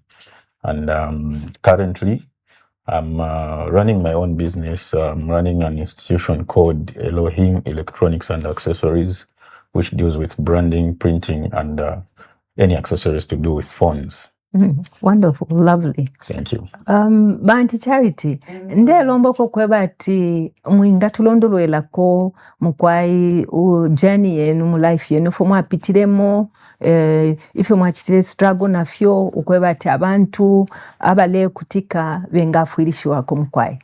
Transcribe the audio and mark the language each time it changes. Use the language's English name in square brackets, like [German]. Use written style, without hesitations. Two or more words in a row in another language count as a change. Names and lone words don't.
[English] And currently, I'm running my own business. I'm running an institution called Elohim Electronics and Accessories, which deals with branding, printing, and any accessories to do with phones. Wonderful, lovely. Thank you. [Bemba] Banti Charity, ndelombo kweba ati mwinga tulondolwelako mukwai journey yenu mu life yenu fo mwapitiremo ife mwachitire struggle nafyo ukweba ati abantu abale kutika bengafuirishiwako mukwai.